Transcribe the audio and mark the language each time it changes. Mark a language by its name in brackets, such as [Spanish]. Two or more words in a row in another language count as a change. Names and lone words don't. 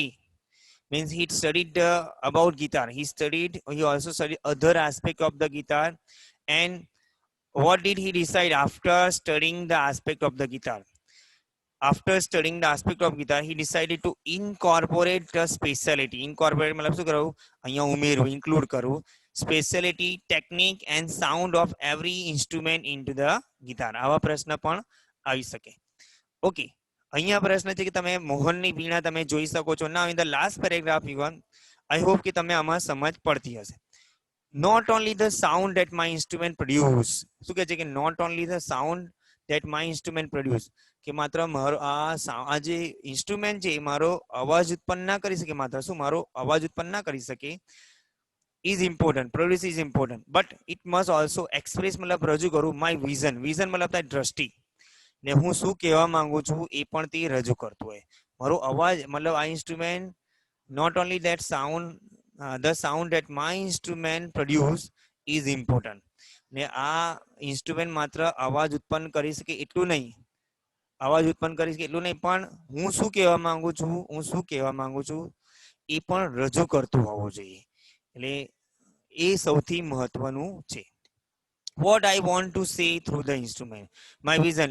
[English] Means he studied about guitar. He also studied other aspect of the guitar. And what did he decide after studying the aspect of the guitar? After studying the aspect of guitar, he decided to incorporate the speciality. Incorporate मतलब [Gujarati] શું કરવું અહીંયા ઉમેરવું [English] include કરવું speciality, technique and sound of every instrument into the guitar. [Gujarati] આવા પ્રશ્ન પણ આવી શકે. ઓકે અહીંયા પ્રશ્ન છે કે તમે મોહનની વીણા તમે જોઈ શકો છો. [English] Now in the last paragraph even I hope [Gujarati] કે તમે આમાં સમજ પડતી હશે. [English] Not only the sound that my instrument produce. [Gujarati] શું કહે છે કે [English] not only the sound that my instrument produce. [Gujarati] કે માત્ર મારો આ જે ઇન્સ્ટ્રુમેન્ટ છે મારો અવાજ ઉત્પન્ન ના કરી શકે માત્ર શું મારો અવાજ ઉત્પન્ન ના કરી શકે [English] is important produce is important but it must also express [Gujarati] મતલબ રજૂ કરું [English] my vision [Gujarati] મતલબ થાય દ્રષ્ટિ ને હું શું કહેવા માંગુ છું એ પણ તે રજૂ કરતું હોય મારો અવાજ મતલબ આ ઇન્સ્ટ્રુમેન્ટ [English] not only that sound the sound that my instrument produce is important [Gujarati] ને આ ઇન્સ્ટ્રુમેન્ટ માત્ર અવાજ ઉત્પન્ન કરી શકે એટલું નહીં અવાજ ઉત્પન્ન કરી શકે એટલું નહીં પણ હું શું કહેવા માંગુ છું એ પણ રજૂ કરતું હોવું જોઈએ. એટલે એ સૌથી મહત્વનું છે. [English] What I want to say through the instrument, my vision.